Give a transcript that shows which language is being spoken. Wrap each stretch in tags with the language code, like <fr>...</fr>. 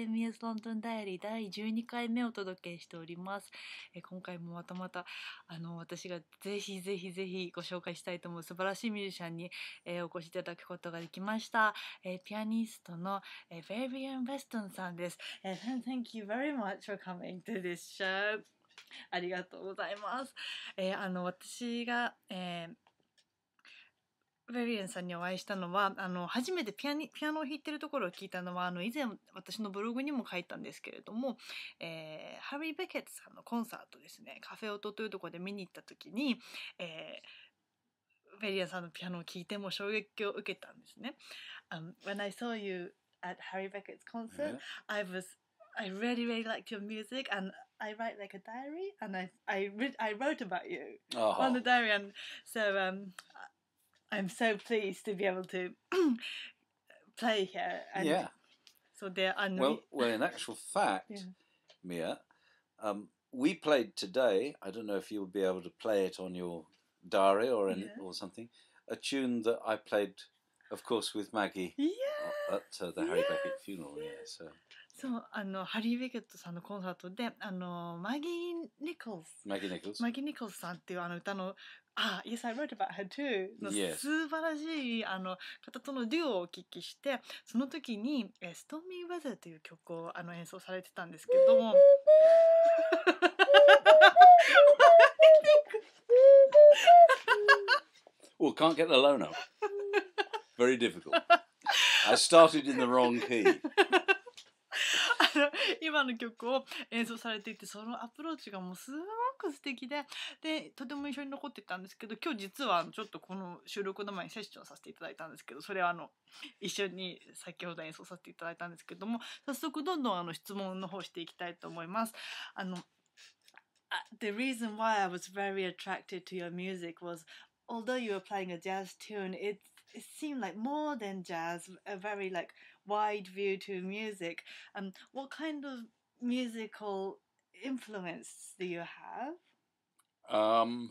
<ja>ミヤズロンドンダイアリー第12回目をお届けしております。今回もまたまた私がぜひぜひぜひご紹介したいと思う素晴らしいミュージシャンに、お越しいただくことができました。ピアニストの、ベイビアン・ベストンさんです。</ja> <en>Thank you very much for coming to this show.</en> <ja>ありがとうございます。私が、ベリエンさんにお会いしたのは初めてピアノを弾いてるところを聞いたのは以前私のブログにも書いたんですけれども、ハリー・ベケットさんのコンサートですね、カフェオトというところで見に行った時に、ベリエンさんのピアノを聴いても衝撃を受けたんですね。</ja> <en>When I saw you at Harry Beckett's concert, I really really liked your music and I write like a diary and I wrote about you on the diary, and so I'm so pleased to be able to play here. And Yeah. So there are Well, in actual fact, Mia, we played today. I don't know if you'll be able to play it on your diary or something. A tune that I played, of course, with Maggie at the Harry Beckett funeral. Yeah. So.</en> <ja>そうハリー・ベケットさんのコンサートでマギー・ニコルスさんっていう歌の</ja> <en>Yes, I wrote about her too</en> <ja>の素晴らしい方とのデュオをお聞きして、その時に「Stormy Weather」という曲を演奏されてたんですけども</ja> <en>Well, can't get the low note. Very difficult. I started in the wrong key.</en> <ja>今の曲を演奏されていて、そのアプローチがもうすごく素敵で、とても印象に残ってたんですけど、今日実はちょっとこの収録の前にセッションさせていただいたんですけど、それは一緒に先ほど演奏させていただいたんですけども、早速どんどん質問の方していきたいと思います。</ja> <en>The reason why I was very attracted to your music was, although you were playing a jazz tune, it seemed like more than jazz, a very like wide view to music. What kind of musical influence do you have?</en>